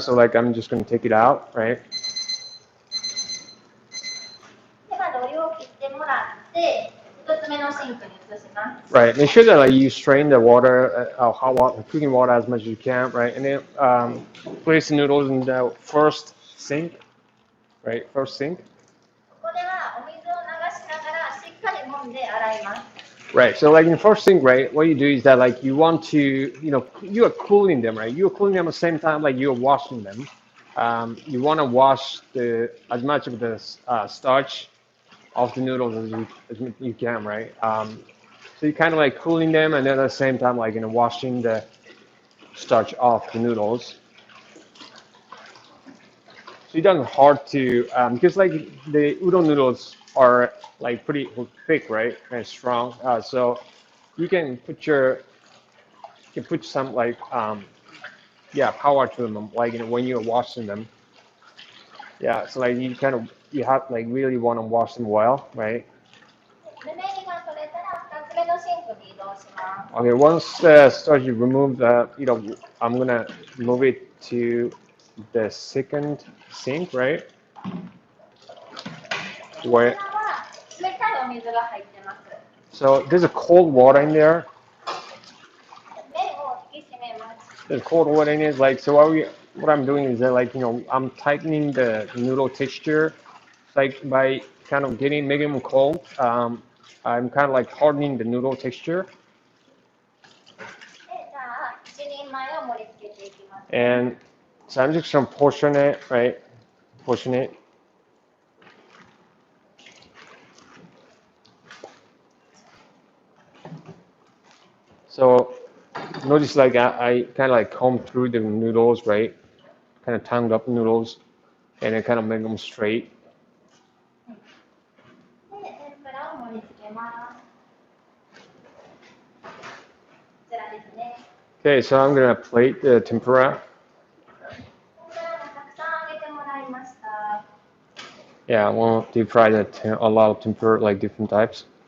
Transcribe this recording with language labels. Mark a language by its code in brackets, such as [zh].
[en] So like I'm just gonna take it out, right? [ja] では、お湯を切ってもらって、1つ目のシンクに移します。 [en] Right. Make sure that like you strain the water, hot water, cooking water as much as you can, right? And then place the noodles in the first sink, right? First sink. [ja] ここではお水を流しながらしっかり揉んで洗います。 [en] Right. So like in the first sink, right? What you do is that like you want to, you are cooling them, right? You are cooling them at the same time like you are washing them. You want to wash as much of the starch off the noodles as you can, right? So you kind of like cooling them, and then at the same time like washing the starch off the noodles. So it doesn't hard to because like the udon noodles are like pretty thick, right, and strong. So you can put some like yeah, power to them, like when you're washing them. Yeah, so like you have like really want to wash them well, right? [ja] ぬめりが取れたら2つ目のシンクに移動します。 [en] Okay, once start you remove I'm gonna move it to the second sink, right? [ja] こち [en] Where [ja] らは冷たいお水が入ってます。 [en] so there's a cold water in there. [ja] 麺を引き締めます。 [en] There's cold water in it. Like so, what I'm doing is that like I'm tightening the noodle texture, like by kind of making them cold. I'm kind of like hardening the noodle texture. [ja] で、じゃあ、一人前を盛り付けていきます。 [en] And so I'm just gonna portion it, right? Portion it. So notice like I kind of like comb through the noodles, right? Kind of tongued up noodles, and then kind of make them straight. [ja] で、天ぷらを盛り付けます。こちらですね。 [en] Okay, so I'm gonna plate the tempura. [ja] 天ぷらがたくさん揚げてもらいました。 [en] Yeah, I want to deep fry a lot of tempura, like different types.